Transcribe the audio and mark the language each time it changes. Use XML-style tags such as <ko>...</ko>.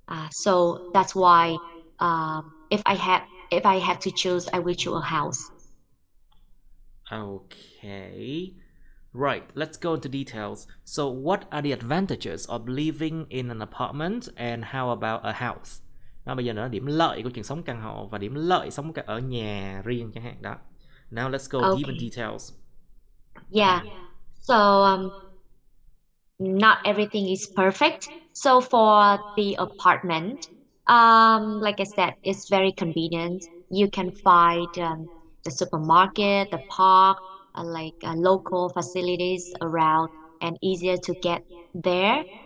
<en>So that's why if I have to choose, I will choose a house. Okay. Right, let's go into details. So, what are the advantages of living in an apartment and how about a house?</en> <vi>Bây giờ là điểm lợi của chuyện sống căn hộ và điểm lợi sống ở nhà riêng chẳng hạn đó.</vi> <en>Now let's go deep in Okay. details. Yeah. So not everything is perfect. So for the apartment, like I said, it's very convenient. You can find the supermarket, the park, local facilities around, and easier to get there.</en>